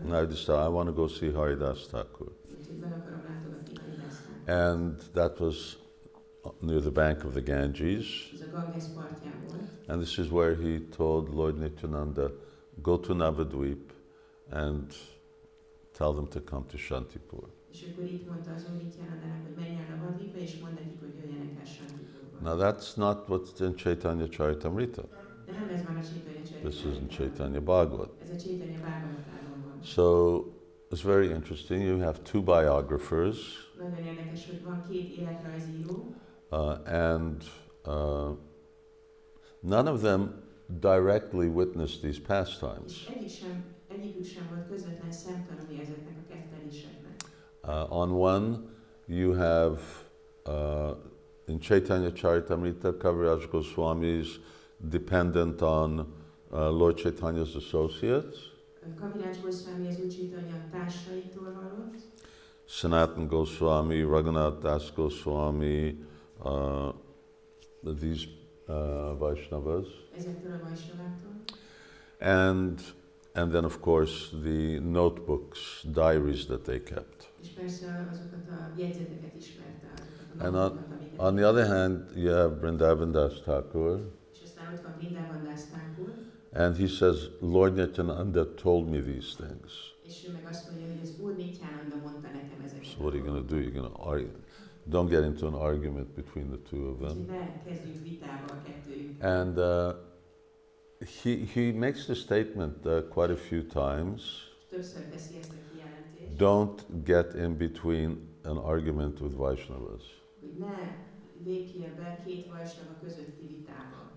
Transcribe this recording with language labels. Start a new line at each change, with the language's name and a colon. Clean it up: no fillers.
English: And I decided I want to go see Haridas Thakur.
Hungarian: Úgyhogy be akarom látogatni Haridas Thakur.
English: And that was near the bank of the Ganges.
Hungarian: Ez a Ganges partján volt.
English: And this is where he told Lord Nityananda, go to Navadvip and tell them to come to Śāntipura.
Hungarian: És akkor itt mondta az Úr Nityanandának, hogy menj el Navadvipbe, és mondd nekik, hogy jöjjenek el Śāntipurba.
English: Now that's not what's in Caitanya Charitamrita.
Hungarian: De nem ez van a Caitanya Charitamritában.
English: This is in Caitanya Bhagavat.
Hungarian: Ez a Caitanya Bhagavatában van.
English: So it's very interesting. You have two biographers.
Hungarian: Nagyon érdekes, hogy van két életrajzíró.
English: And none of them directly witnessed these pastimes.
Hungarian: És egyikük sem volt közvetlen szemtanúja ezeknek a ketteléseknek.
English: On one, you have in Caitanya Charitamrita, Kaviraj Goswami's dependent on Lord Chaitanya's associates.
Hungarian: Kaviraj Goswami az Úr Chaitanya társaitól hallott.
English: Sanatana Goswami, Raghunath Das Goswami, these Vaishnavas.
Hungarian: Ezektől a Vaishnavaktól.
English: And then of course the notebooks, diaries that they kept.
Hungarian: És persze azokat a jegyzeteket ismerte, azokat a
English: And
Hungarian: napokat, amiket.
English: on the other hand, you have Vrindavan Das Thakur.
Hungarian: És aztán ott van Vrindavan Das Thakur.
English: And he says, Lord Nityananda told me these things.
Hungarian: És ő meg azt mondja, hogy az Úr Nityananda mondta nekem ezeket.
English: So what are you going to do? You're going to argue. Don't get into an argument between the two of them.
Hungarian: Ne kezdjünk vitába a kettőjük.
English: And he makes the statement quite a few times.
Hungarian: Többször teszi ezt a kijelentést.
English: Don't get in between an argument with Vaishnavas.
Hungarian: Hogy ne lépjél be két Vaishnava közötti vitába.